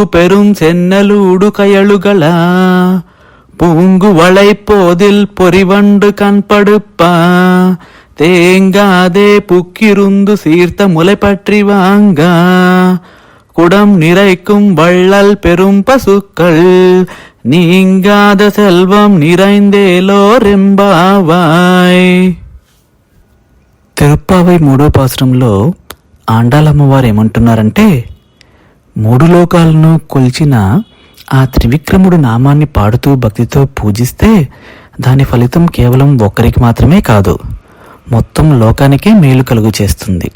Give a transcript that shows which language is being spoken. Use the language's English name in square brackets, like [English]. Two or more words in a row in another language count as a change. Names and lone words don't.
[Tamil] பெரும் சென்னலூடு கயலுகளா பூங்கு வளைப்போதில் பொறிவண்டு கண்படுப்பா தேங்காதே புக்கிருந்து சீர்த்த முளை பற்றி வாங்க குடம் நிறைக்கும் வள்ளல் பெரும் பசுக்கள் நீங்காத செல்வம் நிறைந்தேலோ రెంబావాయ్. [Telugu] తిరుప్పావై 3వ పాసురంలో ఆండాలమ్మవారు ఏమంటున్నారంటే, 3 లోకాలను కొలిచిన ఆ త్రివిక్రముడు నామాన్ని పాడుతూ భక్తితో పూజిస్తే దాని ఫలితం కేవలం ఒక్కరికి మాత్రమే కాదు, మొత్తం లోకానికే మేలు కలుగు చేస్తుంది.